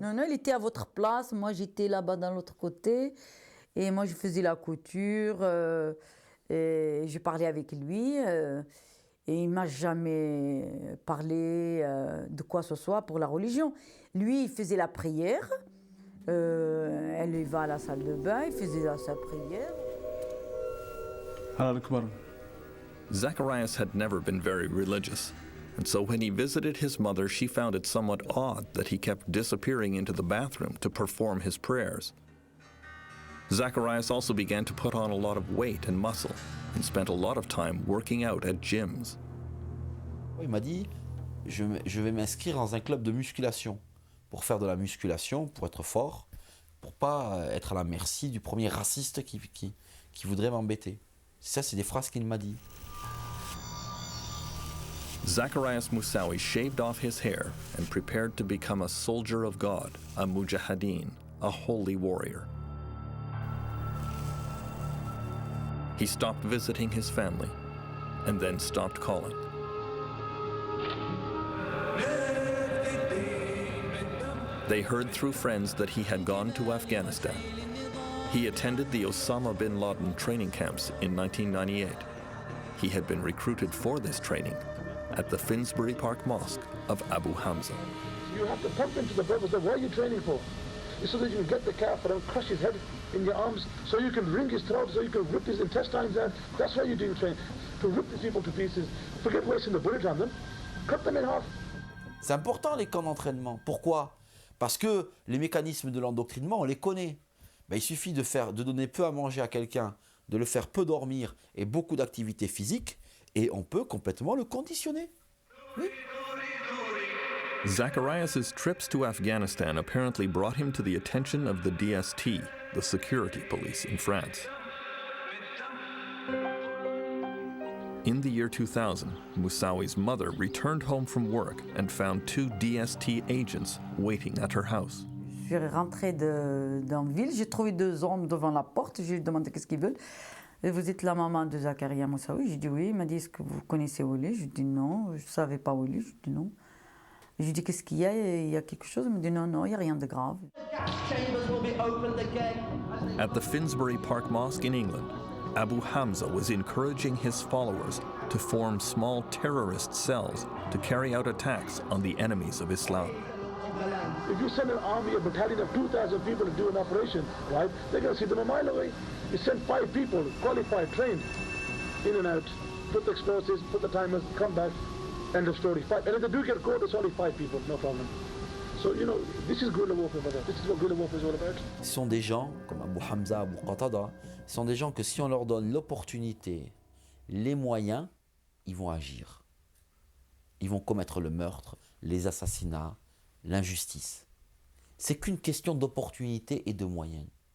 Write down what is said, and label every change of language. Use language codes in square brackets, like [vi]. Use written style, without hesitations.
[fr] Non, il était à votre place, moi j'étais là-bas dans l'autre côté, et moi je faisais la couture, et je parlais avec lui, et il ne m'a jamais parlé de quoi que ce soit pour la religion. Lui, il faisait la prière, elle y va à la salle de bain, il faisait sa prière. [en] Zacharias had never been very religious. And so when he visited his mother, she found it somewhat odd that he kept disappearing into the bathroom to perform his prayers. Zacharias also began to put on a lot of weight and muscle and spent a lot of time working out at gyms. [fr] Il m'a dit, je vais m'inscrire dans un club de musculation pour faire de la musculation, pour être fort, pour pas être à la merci du premier raciste qui voudrait m'embêter. Ça, c'est des phrases qu'il m'a dit. [en] Zacharias Moussaoui shaved off his hair and prepared to become a soldier of God, a mujahideen, a holy warrior. He stopped visiting his family and then stopped calling. They heard through friends that he had gone to Afghanistan. He attended the Osama bin Laden training camps in 1998. He had been recruited for this training at the Finsbury Park Mosque of Abu Hamza. You have to pump into the brother, what are you training for? It's so that you can get the kafir and crush his head in your arms, so you can wring his throat, so you can rip his intestines out. That's why you're doing training, to rip these people to pieces. Forget wasting the bullet on them, cut them in half. [fr] C'est important les camps d'entraînement. Pourquoi? Parce que les mécanismes de l'endoctrinement, on les connaît. Ben, il suffit de donner peu à manger à quelqu'un, de le faire peu dormir et beaucoup d'activité physique, et on peut complètement le conditionner. Oui. [en] Zacharias' trips to Afghanistan apparently brought him to the attention of the DST, the security police in France. In the year 2000, Moussaoui's mother returned home from work and found 2 DST agents waiting at her house. [fr] Je suis rentrée dans la ville, j'ai trouvé 2 hommes devant la porte, je lui ai demandé qu'est-ce qu'ils veulent. Et vous êtes la maman de Zakaria Moussaoui? J'ai dit oui. Il m'a dit, est-ce que vous connaissez où il est? Je dis non, je ne savais pas où il est. Je dis non. Je lui dis, qu'est-ce qu'il y a? Il y a quelque chose? Il me dit non, il n'y a rien de grave. [en] At the Finsbury Park Mosque in England, Abu Hamza was encouraging his followers to form small terrorist cells to carry out attacks on the enemies of Islam. If you send an army, a battalion of 2,000 people to do an operation, right, they're going to see them a mile away. You send 5 people, qualified, trained, in and out, put the explosives, put the timers, come back, end of story. 5. And if they do get caught, it's only 5 people, no problem. So, you know, this is guerrilla warfare, brother. This is what guerrilla warfare is all about. [fr] Ce sont des gens, comme Abu Hamza, Abu Qatada, ce sont des gens que si on leur donne l'opportunité, les moyens, ils vont agir. Ils vont commettre le meurtre, les assassinats, l'injustice. C'est qu'une question d'opportunité et de moyens.